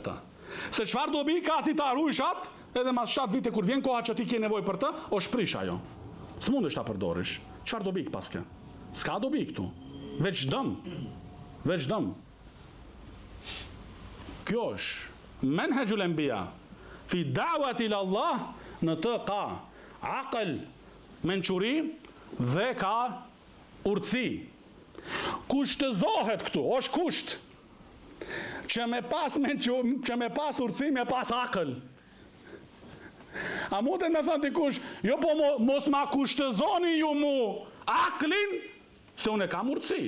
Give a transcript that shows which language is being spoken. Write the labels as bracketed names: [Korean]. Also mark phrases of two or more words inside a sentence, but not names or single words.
[Albanian] Se çfarë do bëj ka ti ta ruajshat, edhe mas 7 vite kur vjen koha që ti ke nevojë për të, është prish ajo. S'mundesh ta përdorish. Çfarë do bëj pas kë? S'ka do bëj këtu. Veç dëm. Veç dëm. Kjo është [Arabic] منهج الأنبياء في الدعوة إلى الله, [Albanian] në të ka aql, mençuri dhe ka urtësi. Kushtëzohet këtu, është kusht që me pas urtësi, me pas akël. A mund të me thënë dikush, jo po mos ma kushtëzoni ju mu aklin, se unë e kam urtësi.